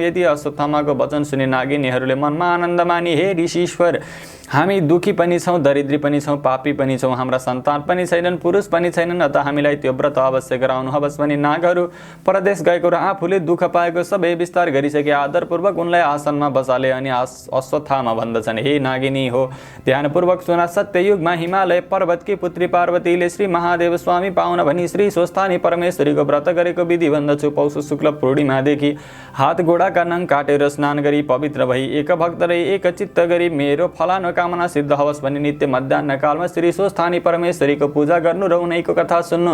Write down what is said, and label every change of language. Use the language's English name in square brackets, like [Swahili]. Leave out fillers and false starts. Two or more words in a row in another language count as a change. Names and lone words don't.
[Nepali] यदि अश्वत्थामाको वचन सुने नागिनीहरूले मनमा आनन्द मानी, हे ऋषीश्वर, हामी दुखी पनि छौँ, दरिद्री पनि छौँ, पापी पनि छौँ, हाम्रा सन्तान पनि छैनन्, पुरुष पनि छैनन्, अतः हामीलाई त्यो व्रत अवश्य गराउनु होस् भनी नागहरू परदेश गएको र आफूले दुःख पाएको सबै विस्तार गरिसके आदरपूर्वक उनलाई आसनमा बसाले। अनि अश्वत्थामा भन्दछन्, हे नागिनी हो, ध्यानपूर्वक सुना। सत्ययुगमा हिमालय पर्वतकी पुत्री पार्वतीले श्री महादेव स्वामी पाउन भनी श्री स्वस्थानी परमेश्वरीको व्रत गरेको विधि भन्दछु। पौष शुक्ल पूर्णिमादेखि हात गोडाका नङ काटेर स्नान गरी पवित्र भई एक भक्त रही एक चित्त गरी मेरो फलानु कामना सिद्ध होस् भनी नित्य मध्याह्न कालमा श्री स्वस्थानी परमेश्वरीको पूजा गर्नु र उनैको कथा सुन्नु।